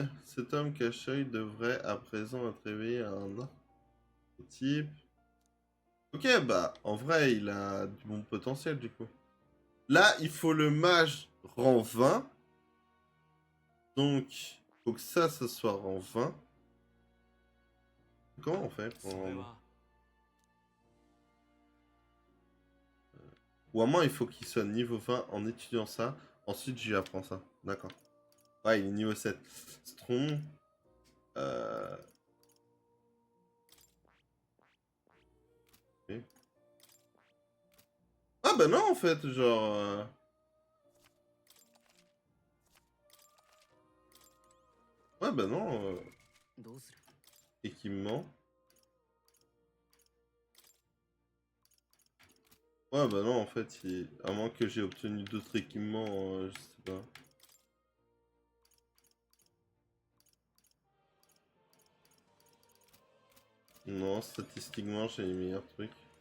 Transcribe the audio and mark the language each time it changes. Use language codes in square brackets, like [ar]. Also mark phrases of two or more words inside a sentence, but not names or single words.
[fr] Cet homme cache-œil devrait à présent être réveillé à un archétype. Ok, bah, en vrai, il a du bon potentiel, du coup. Là, il faut le mage rang 20. Donc, faut que ça soit rang 20. Comment on fait [ja] そ [fr] pour... [ja] れは、 [fr] Ou à moins, il faut qu'il soit niveau 20 en étudiant ça. Ensuite, je lui apprends ça. D'accord. Ouais, il est niveau 7. Strong. Ok. Ah bah non, en fait, genre... Ouais, bah non. [ja] どうする？ [fr] Équipement. Ouais, bah non, en fait, à moins que j'ai obtenu d'autres équipements, je sais pas. Non, statistiquement, j'ai les meilleurs trucs.